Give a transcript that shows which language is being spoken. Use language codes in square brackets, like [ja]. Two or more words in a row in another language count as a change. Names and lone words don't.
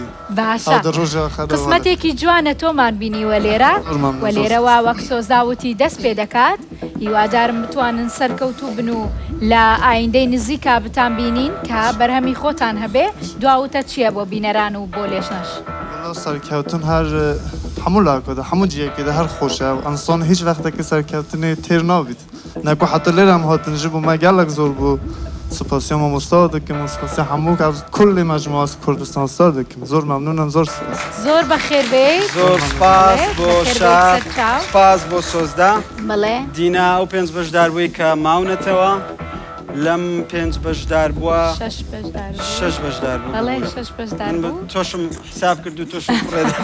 [ckb] باشە قسمەتێکی جوانە تۆمان بینیوە لێرە وە لێرەوە وەک سۆزداوتی دەست پێ دەکات هیوادارم بتوانن سەرکەوتوو بن و لە ئایندەی نزیکا بتان بینین کە بەرهەمی خۆتان هەبێ دواوتە چییە بۆ بینەران و بۆ لێشنەش [ku] سەرکەوتن هەر هەموو لاکۆدا هەموو جیەکێدا هەر خۆشە و ئەنسان هیچ وەختێکی سەرکەوتنی تێر نابیت نەکو حتى لێرەم هاتن ji بوو me gelek zor bû spasiya mamosta dikim û spasiya hemû kulî mecmuas Kurdistan star dikim zor memnûnim zor spas [ckb] زۆر بەخێر بێ زۆر سپاس بۆ شار سپاس بۆ سۆزدا بەڵێ دینا ئەو پێنج بەشدار بووی کە ماونەتەوە لەم پێنج بەشدار بووە شەش بەشدار بوو بەڵێ شەش بەشدار بوو تۆشم حساب کرد و تۆشم ڕێدا